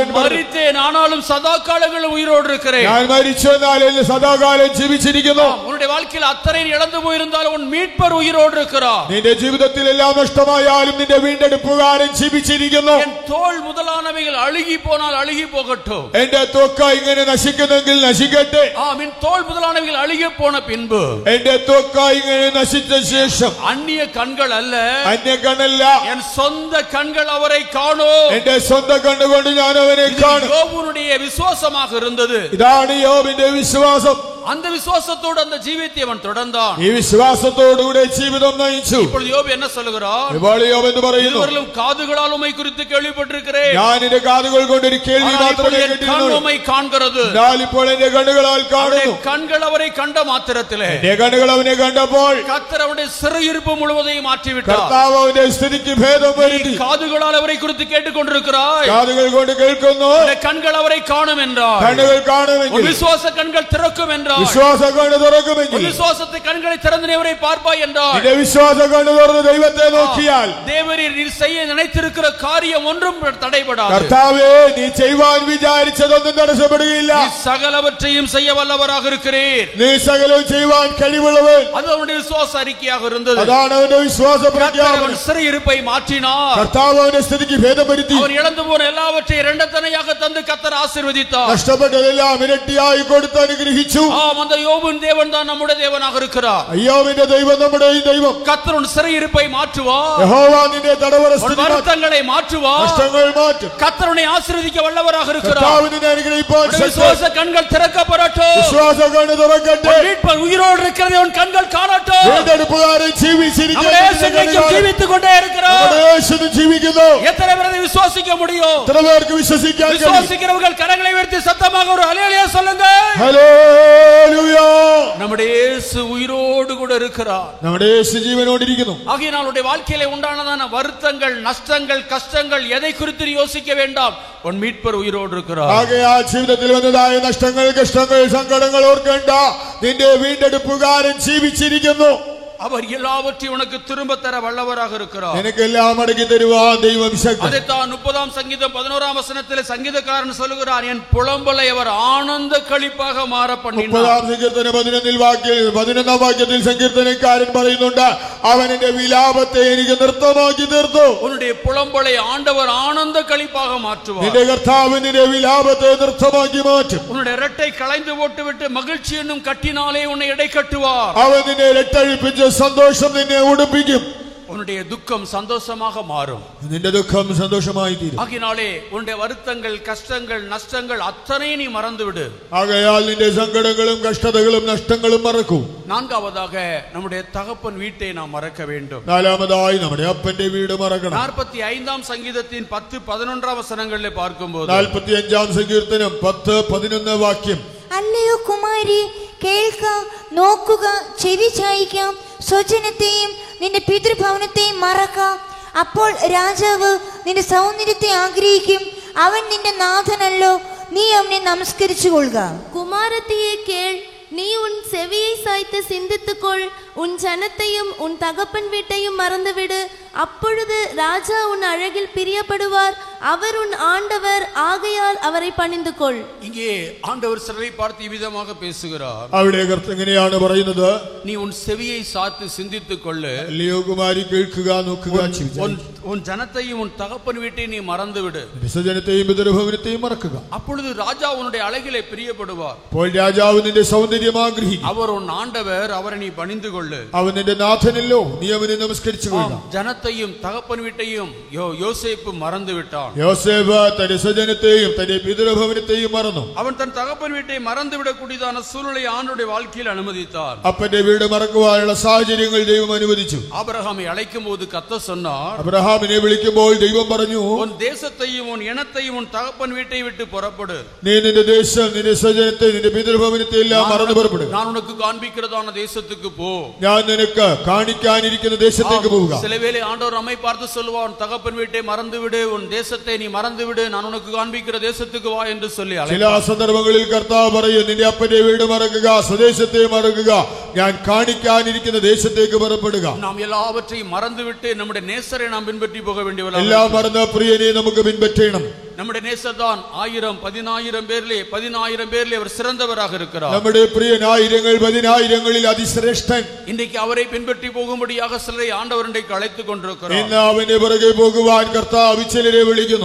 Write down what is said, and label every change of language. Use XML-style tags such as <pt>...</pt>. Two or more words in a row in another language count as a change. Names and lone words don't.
<ta>மரித்தேன், ஆனாலும் சதா காலங்களில் உயிரோடு இருக்கிறேன்.</ta> <ml>ഞാൻ മരിച്ചെന്നാൽ സദാകാലം ജീവിച്ചിരിക്കുന്നു.</ml> <ta>உன்னுடைய வாழ்க்கையில் அத்தனை இழந்து போயிருந்தாலும் உன் மீட்பர் உயிரோடு இருக்கிறார்.</ta> <ml>നിന്റെ ജീവിതത്തിൽ എല്ലാം നഷ്ടമായാലും നിന്റെ വീണ്ടെടുപ്പുകാരൻ ജീവിച്ചിരിക്കുന്നു.</ml> <ta>என் தோல் முதலானவைகள் அழுகி போனால் அழுகி போகட்டும்,</ta> <ml>എന്റെ ത്വക്ക ഇങ്ങനെ നശിക്കുന്നെങ്കിൽ നശിക്കട്ടെ.</ml> <ta>என் தோல் முதலானவைகள் அழுகி போன பின்பு</ta> <ml>എന്റെ ത്വക്ക ഇങ്ങനെ നശിച്ച ശേഷം</ml> <ta>அந்நிய கண்கள் அல்ல,</ta> <ml>അന്യ കണ്ണല്ല,</ml> <ta>என் சொந்த கண்கள் அவரை காணும்.</ta> <ml>എന്റെ സ്വന്തം കണ്ണുകൊണ്ട് ഞാൻ അവനെ കാണും.</ml> <ta>யோபுனுடைய விசுவாசமாக இருந்தது.</ta> <ml>ഇതാണ് യോബിന്റെ വിശ്വാസം.</ml> <ta>அந்த விசுவாசத்தோடு அந்த ஜீவியத்தை அவன் தொடர்ந்தான்.</ta> <ml>ഈ വിശ്വാസത്തോടുകൂടെ ജീവിതം നയിച്ചു.</ml> <ta>இப்பொழுது யோபு என்ன சொல்லுகிறார்?</ta> <ml>ഇപ്പോൾ യോബ് എന്ന് പറയുന്നു,</ml> <ta>இதுவரையிலும் காதுகளால் உம்மை குறித்து கேள்விப்பட்டிருக்கிறேன்.</ta> <ml>ഞാൻ എന്റെ കാതുകൾ കൊണ്ട് ഒരു കേൾവി മാത്രമേ കേട്ടിരുന്നു.</ml> <ta>உம்மை காண்கிறது.</ta> <ml>എന്നാൽ ഇപ്പോൾ എന്റെ കണ്ണുകളാൽ കാണുന്നു.</ml> <ta>கண்கள் அவரை கண்ட மாத்திரத்திலே</ta> <ml>എന്റെ കണ്ണുകൾ അവനെ കണ്ടപ്പോൾ</ml> <ta>கர்த்தர் அவருடைய சிறையிருப்பு முழுவதையும் மாற்றி விட்டார்.</ta> <ml>കർത്താവ് അവന്റെ സ്ഥിതിക്ക് ഭേദം വരുത്തി.</ml> <ta>காதுகளால் அவரை குறித்து கேட்டுக்கொண்டிருக்கிறாய்.</ta> <ml>കാതുകൾ കൊണ്ട് കേൾക്കുന്നു.</ml> <ta>கண்கள் அவரை காணும் என்றார்.</ta> <ml>കണ്ണുകൾ കാണുമെങ്കിൽ,</ml> <ta>விசுவாச கண்கள் திறக்கும் என்றார்.</ta> <ml>വിശ്വാസ കണ്ണ് തുറക്കുമെങ്കിൽ,</ml> <ta>விசுவாசத்தை கண்களை திறந்து அவரை பார்ப்பாய் என்றார்.</ta> <ml>നിന്റെ വിശ്വാസ കണ്ണ് തുറന്ന് ദൈവത്തെ നോക്കിയാൽ</ml> <ta>தேவரீர் நீர் செய்ய நினைத்திருக்கிற காரியம் ஒன்றும் தடைபடாது.</ta> <ml>കർത്താവേ, നീ ചെയ്യുവാൻ വിചാരിച്ചതൊന്നും തടസ്സപ്പെടുകയില്ല.</ml> <ta>சகலவற்றையும் செய்ய வல்லவராக இருக்கிறீர்.</ta> <ml>നീ സകലവും ചെയ്യുവാൻ കഴിവുള്ളവൻ.</ml> <ta>அது அவனுடைய விசுவாச அறிக்கையாக இருந்தது.</ta> <ml>അതാണ് അവന്റെ വിശ്വാസ പ്രഖ്യാപനം.</ml> <ta>சிறையிருப்பை மாற்றினார்.</ta> <ml>കർത്താവ് അവന്റെ സ്ഥിതിക്ക് ഭേദം വരുത്തി.</ml> <ta>அவன் இழந்து போன எல்லாவற்றையும் இரண்டத்தனையாக தந்து கர்த்தர் ஆசீர்வதித்தார்.</ta> <ml>നഷ്ടപ്പെട്ടതെല്ലാം ഇരട്ടിയായി കൊടുത്ത് അനുഗ്രഹിച്ചു.</ml> <ta>அந்த யோபின் தேவன் தான் நம்முடைய தேவனாக இருக்கிறார்.</ta> <ml>അയ്യോവിന്റെ ദൈവം നമ്മുടെയും ദൈവം.</ml> <ta>கர்த்தர் உன் சிறையிருப்பை மாற்றுவார்.</ta> <ml>യഹോവ നിന്റെ തടവറ സ്ഥിതി</ml> <ta>வருத்தங்களை மாற்றுவார்.</ta> <ml>നഷ്ടങ്ങൾ മാറ്റും.</ml> <ta>கர்த்தர் உன்னை ஆசீர்வதிக்க வல்லவராக இருக்கிறார்.</ta> <ml>കർത്താവ് നിന്നെ അനുഗ്രഹിപ്പാൻ</ml> <ta>விசுவாச கண்கள் திறக்கப்படட்டும்.</ta> <ml>വിശ്വാസ കണ്ണ് തുറക്കട്ടെ.</ml> <ta>மீட்பர் உயிரோடு இருக்கிறதை உன் கண்கள் காணட்டும்.</ta> <ml>വീണ്ടെടുപ്പുകാരൻ ജീവിച്ചിരിക്കുന്നു.</ml> <ta>ஜீவித்துக் கொண்டே இருக்கிறார்.</ta> <ml>ജീവിക്കുന്നു.</ml> <ta>எத்தனை பேர் அதை விசுவாசிக்க முடியும்?</ta> <ml>എത്ര പേർക്ക് വിശ്വസിക്കാൻ കഴിയും?</ml> <ta>விசுவாசிக்கிறவர்கள் கரங்களை உயர்த்தி சத்தமாக ஒரு ஹல்லேலூயா சொல்லுங்க.</ta> <ml>ഹല്ലേലൂയ.</ml> <ta>நம்முடைய இயேசு உயிரோடு கூட இருக்கிறார்.</ta> <ml>നമ്മുടെ യേശു ജീവനോടിരിക്കുന്നു.</ml> <ta>ஆகையால் உன்னுடைய வாழ்க்கையிலே உண்டானதான வருத்தங்கள், நஷ்டங்கள், கஷ்டங்கள் எதை குறித்து யோசிக்க வேண்டாம். உன் மீட்பர் உயிரோடு இருக்கிறார்.</ta> <ml>ആകയാൽ ജീവിതത്തിൽ വന്നതായ നഷ്ടങ്ങൾ, കഷ്ടങ്ങൾ, സങ്കടങ്ങൾ ഓർക്കേണ്ട. നിന്റെ വീണ്ടെടുപ്പുകാരൻ ജീവിച്ചിരിക്കുന്നു.</ml> <ta>அவர் எல்லாவற்றையும் உனக்கு திரும்ப தர வல்லவராக இருக்கிறார்.</ta> <ml>നിനക്കെല്ലാം മടക്കി തരുവാൻ ദൈവം ശക്തൻ.</ml> <ta>அதைத்தான் 30ஆம் சங்கீதம் 11ஆம் வசனத்திலே சங்கீதக்காரன் சொல்லுகிறார், என் புலம்பலை அவர் ஆனந்த களிப்பாக மாற பண்ணினார்.</ta> <ml>30ஆം സങ്കീർത്തനം 11ആം വാക്യത്തിൽ സങ്കീർത്തനക്കാരൻ പറയുന്നുണ്ട്, അവൻ എന്റെ വിലാപത്തെ എനിക്ക് നൃത്തമാക്കി തീർത്തു.</ml> <ta>உன்னுடைய புலம்பலை ஆண்டவர் ஆனந்த களிப்பாக மாற்றுவார்.</ta> <ml>നിന്റെ കർത്താവ് നിന്റെ വിലാപത്തെ നൃത്തമാക്കി മാറ്റും.</ml> <ta>உன்னுடைய இரட்டை களைந்து போட்டுவிட்டு மகிழ்ச்சி என்னும் கட்டினாலே உன்னை எடை கட்டுவார்.</ta> <ml>അവൻ നിന്നെ രട്ടഴിപ്പിച്ച് സന്തോഷം നിന്നെ ഉടുപ്പിക്കും.</ml> <ta>உன்னுடைய துக்கம் சந்தோஷமாக மாறும்.</ta> <ml>നിന്റെ ദുഃഖം സന്തോഷമായി തീരും.</ml> <ta>ஆகினாலே உன்னுடைய வருத்தங்கள், கஷ்டங்கள், நஷ்டங்கள் அத்தனை நீ மறந்து விடு.</ta> <ml>ആകയാൽ നിന്റെ സങ്കടങ്ങളും കഷ്ടതകളും നഷ്ടങ്ങളും മറക്കൂ.</ml> <ta>நான்காவதாக நம்முடைய தகப்பன் வீட்டை நாம் மறக்க வேண்டும்.</ta> <ml>നാലാമതായി നമ്മുടെ അപ്പന്റെ വീട് മറക്കണം.</ml> <ta>45ஆம் சங்கீதத்தின் 10-11 വസനങ്ങളിലെ பார்க்கும்போது</ta> <ml>45ആം സങ്കീർത്തനം 10-11 വാക്യം. അല്ലയോ കുമാരി, കേൾക്ക, നോക്കുക, ചെവി ചായിക്കാം. സ്വജനത്തെയും നിന്റെ പിതൃഭവനത്തെയും മറക്കാം. അപ്പോൾ രാജാവ് നിന്റെ സൗന്ദര്യത്തെ ആഗ്രഹിക്കും. അവൻ നിന്റെ നാഥനല്ലോ, നീ അവനെ നമസ്കരിച്ചു കൊള്ളുക.</ml> <ta>குமாரத்தியே கேள், நீ உன் செவியை சாய்த்து சிந்தித்துக்கொள். உன் ஜனத்தையும் உன் தகப்பன் வீட்டையும் மறந்துவிடு. அப்பொழுது ராஜா உன் அழகில் பிரியப்படுவார். அவர் உன் ஆண்டவர், ஆகையால் அவரை பணிந்து கொள். இங்கே ஆண்டவர் சிலரை பார்த்து இவ்விதமாக பேசுகிறார்.</ta> <ml>അവിടെ എങ്ങനെയാണ് പറയുന്നത്?</ml> <ta>நீ உன் செவியை சாத்து சிந்தித்துக் கொள்ளு.</ta> <ml>അല്ലയോ കുമാരി, കേൾക്കുക, നോക്കുക,</ml> <ta>உன் ஜனத்தையும் உன் தகப்பன் வீட்டையும் நீ மறந்து விடு.</ta> <ml>ജനത്തെയും പിതൃഭവനത്തെയും മറക്കുക.</ml> <ta>அப்பொழுது ராஜா உன்னுடைய அழகிலே பிரியப்படுவார்.</ta> <ml>അപ്പോൾ രാജാവ് നിന്റെ സൗന്ദര്യം ആഗ്രഹിക്കും.</ml> <ta>அவர் உன் ஆண்டவர், அவரை நீ பணிந்து கொள்ளு.</ta> <ml>അവൻ നിന്റെ നാഥനല്ലോ, നീ അവനെ നമസ്കരിച്ചു കൊള്ളുക.</ml> <ta>ஜனத்தையும் தகப்பன் வீட்டையும் யோசேப்பு மறந்து விட்டான்.</ta> <ml>യോസേഫ് തന്റെ സ്വജനത്തെയും തന്റെ പിതൃഭവനത്തെയും മറന്നു.</ml> <ta>அவன் தன் தகப்பன் வீட்டை மறந்து விடக்கூடியதான சூழ்நிலை ஆண்டுடைய வாழ்க்கையில் அனுமதித்தார்.</ta> <ml>അപ്പന്റെ വീട് മറക്കുവാനുള്ള സാഹചര്യങ്ങൾ ദൈവം അനുവദിച്ചു.</ml> <ta>ஆபிரகாமை அழைக்கும் போது கர்த்தர் சொன்னார்,</ta> <ml>അബ്രഹാമിനെ വിളിക്കുമ്പോൾ ദൈവം പറഞ്ഞു,</ml> <ta>உன் தேசத்தையும் உன் இனத்தையும் உன் தகப்பன் வீட்டை விட்டு புறப்படு.</ta> <ml>നീ നിന്റെ ദേശം, നിന്റെ സ്വജനത്തെ, നിന്റെ പിതൃഭവനത്തെ എല്ലാം മറന്നു പുറപ്പെടുക.</ml> <ta>நான் உனக்கு காண்பிக்கிறதான தேசத்துக்கு போ.</ta> <ml>ഞാൻ നിനക്ക് കാണിക്കാനിരിക്കുന്ന ദേശത്തേക്ക് പോവുക.</ml> <ta>சிலவேளை ஆண்டவர் நம்மை பார்த்து சொல்லுவார், உன் தகப்பன் வீட்டை மறந்து விடு, உன் தேசத்தை நீ மறந்து விடு, நான் உனக்கு காண்பிக்கிற தேசத்துக்கு வா என்று சொல்லி</ta> <ml>ചില സന്ദർഭങ്ങളിൽ കർത്താവ് പറയും, നിന്റെ അപ്പന്റെ വീട് മറക്കുക, സ്വദേശത്തെ മറക്കുക, ഞാൻ കാണിക്കാനിരിക്കുന്ന ദേശത്തേക്ക് പുറപ്പെടുക.</ml> <ta>நாம் எல்லாவற்றையும் மறந்துவிட்டு நம்முடைய நேசரை நாம் பின்பற்றி போக வேண்டியவர்கள்.</ta> <ml>എല്ലാം മറന്ന പ്രിയനെ നമുക്ക് പിൻപറ്റണം.</ml> <ta>நம்முடைய நேசர் தான் 1000-10,000 பேரிலே அவர் சிறந்தவராக இருக்கிறார்.</ta> <ml>നമ്മുടെ പ്രിയൻ ആയിരങ്ങളിൽ അതിശ്രേഷ്ഠൻ.</ml> <ta>இன்றைக்கு அவரை பின்பற்றி போகும்படியாக சிலரை ஆண்டவர் இன்றைக்கு அழைத்துக் கொண்டிருக்கிறார்.</ta> <ml>ഇന്ന് അവന്റെ പുറകെ പോകുവാൻ കർത്താവ് ചിലരെ വിളിക്കുന്നു.</ml>